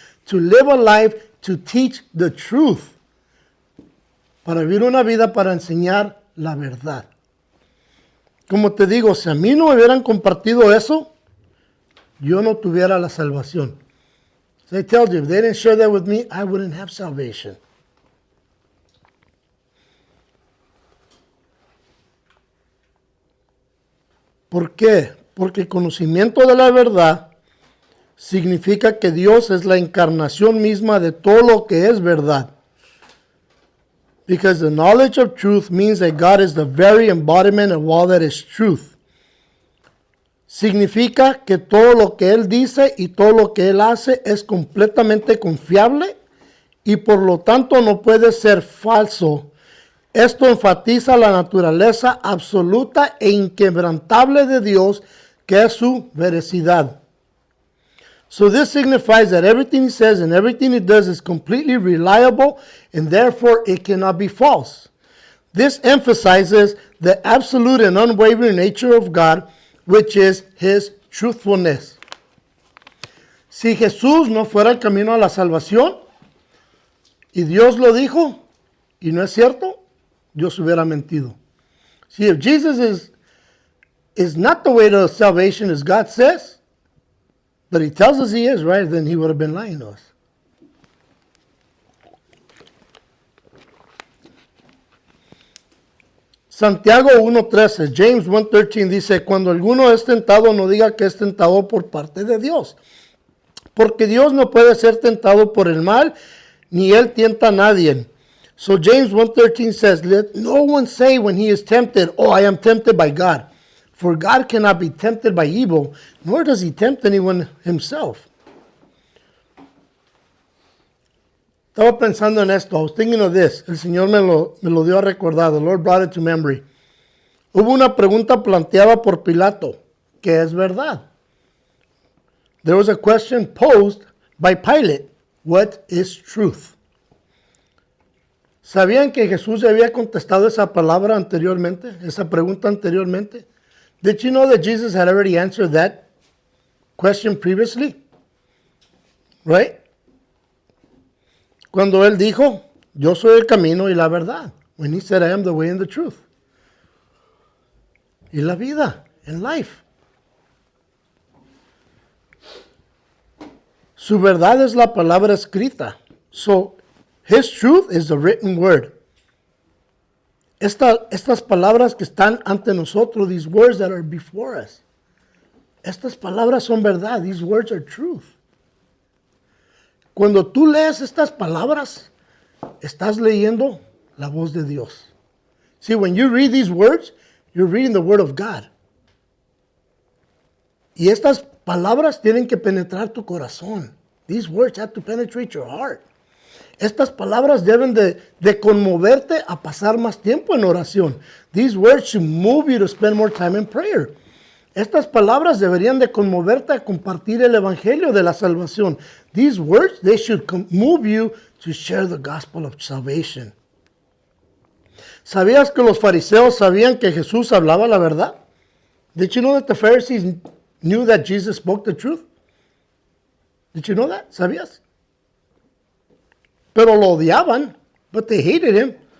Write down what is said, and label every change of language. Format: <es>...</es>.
<en>To live a life to teach the truth.</en> <es>Para vivir una vida para enseñar la verdad. Como te digo, si a mí no me hubieran compartido eso, yo no tuviera la salvación.</es> <en>So I tell you, if they didn't share that with me, I wouldn't have salvation.</en> <es>¿Por qué? Porque el conocimiento de la verdad significa que Dios es la encarnación misma de todo lo que es verdad.</es> <en>Because the knowledge of truth means that God is the very embodiment of all that is truth.</en> <es>Significa que todo lo que Él dice y todo lo que Él hace es completamente confiable y por lo tanto no puede ser falso. Esto enfatiza la naturaleza absoluta e inquebrantable de Dios, que es su veracidad.</es> <en>So this signifies that everything He says and everything He does is completely reliable and therefore it cannot be false. This emphasizes the absolute and unwavering nature of God, which is His truthfulness.</en> <es>Si Jesús no fuera el camino a la salvación y Dios lo dijo y no es cierto, Dios hubiera mentido.</es> <en>See, if Jesus is not the way to salvation as God says, but He tells us He is, right, then He would have been lying to us.</en> <es>Santiago 1.13, James 1.13 dice, cuando alguno es tentado, no diga que es tentado por parte de Dios. Porque Dios no puede ser tentado por el mal, ni Él tienta a nadie.</es> <en>So James 1.13 says, let no one say when he is tempted, oh, I am tempted by God. For God cannot be tempted by evil, nor does He tempt anyone Himself.</en> <es>Estaba pensando en esto.</es> <en>I was thinking of this.</en> <es>El Señor me lo dio a recordar.</es> <en>The Lord brought it to memory.</en> <es>Hubo una pregunta planteada por Pilato, que es verdad.</es> <en>There was a question posed by Pilate. What is truth?</en> <es>¿Sabían que Jesús ya había contestado esa palabra anteriormente? Esa pregunta anteriormente?</es> <en>Did you know that Jesus had already answered that question previously? Right?</en> <es>Cuando Él dijo, yo soy el camino y la verdad.</es> <en>When He said, I am the way and the truth.</en> <es>Y la vida, en life. Su verdad es la palabra escrita.</es> <en>So, His truth is the written word.</en> <es>Estas palabras que están ante nosotros,</es> <en>these words that are before us.</en> <es>Estas palabras son verdad.</es> <en>These words are truth.</en> <es>Cuando tú lees estas palabras, estás leyendo la voz de Dios.</es> <en>See, when you read these words, you're reading the word of God.</en> <es>Y estas palabras tienen que penetrar tu corazón.</es> <en>These words have to penetrate your heart.</en> <es>Estas palabras deben de conmoverte a pasar más tiempo en oración.</es> <en>These words should move you to spend more time in prayer.</en> <es>Estas palabras deberían de conmoverte a compartir el evangelio de la salvación.</es> <en>These words, they should move you to share the gospel of salvation.</en> <es>¿Sabías que los fariseos sabían que Jesús hablaba la verdad?</es> <en>Did you know that the Pharisees knew that Jesus spoke the truth? Did you know that?</en> <es>¿Sabías? Pero lo odiaban,</es> <en>but they hated him.</en>